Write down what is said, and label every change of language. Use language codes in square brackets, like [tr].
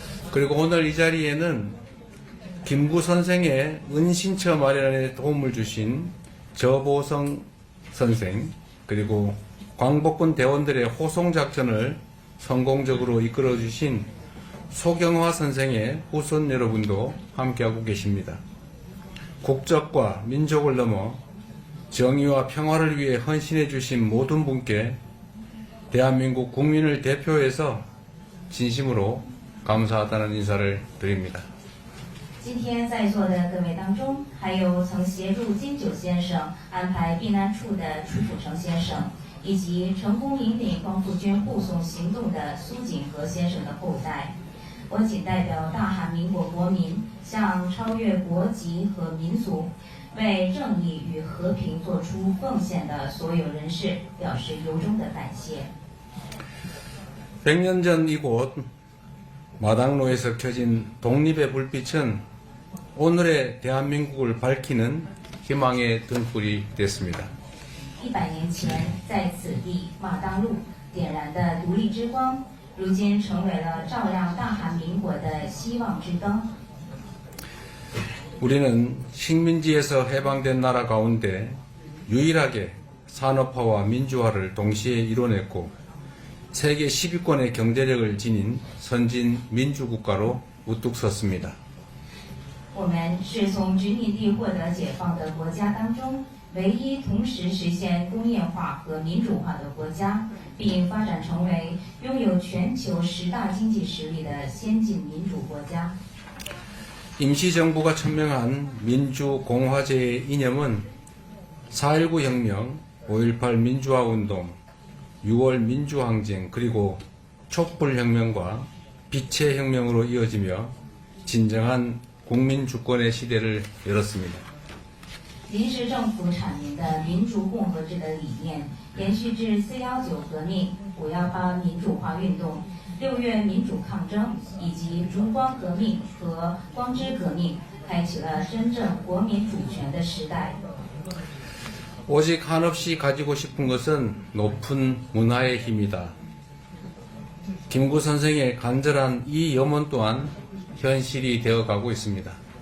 [ko] 그리고 오늘 이 자리에는 김구 선생의 은신처 마련에 도움을 주신 저보성 선생, 그리고 광복군 대원들의 호송작전을 성공적으로 이끌어주신 소경화 선생의 후손 여러분도 함께하고 계십니다. 국적과 민족을 넘어 정의와 평화를 위해 헌신해 주신 모든 분께 대한민국 국민을 대표해서 진심으로 감사하다는 인사를 드립니다. [zh] 今天在座的各位当中，还有曾协助金九先生安排避难处的楚辅成先生，以及成功引领光复军护送行动的苏锦和先生的后代。我仅代表大韩民国国民，向超越国籍和民族，为正义与和平做出奉献的所有人士表示由衷的感谢。 [ko] 100년 전 이곳 마당로에서 켜진 독립의 불빛은 오늘의 대한민국을 밝히는 희망의 등불이 됐습니다. [zh] 100年前，在此地马当路点燃的独立之光，如今成为了照亮大韩民国的希望之灯。 [ko] 우리는 식민지에서 해방된 나라 가운데 유일하게 산업화와 민주화를 동시에 이뤄냈고 세계 10위권의 경제력을 지닌 선진 민주국가로 우뚝 섰습니다. [zh] 我们是从殖民地获得解放的国家当中唯一同时实现工业化和民主化的国家，并发展成为拥有全球10大经济实力的先进民主国家。 [ko] 임시정부가 천명한 민주공화제의 이념은 4.19 혁명, 5.18 민주화운동, 6월 민주항쟁, 그리고 촛불혁명과 빛의 혁명으로 이어지며 진정한 국민주권의 시대를 열었습니다. [zh] 临时政府阐明的民主共和制的理念，延续至4.19革命、5.18民主化运动、6月民主抗争以及烛光革命和光之革命，开启了真正国民主权的时代。 [ko] 오직 한없이 가지고 싶은 것은 높은 문화의 힘이다. 김구 선생의 간절한 이 염원 또한 현실이 되어가고 있습니다.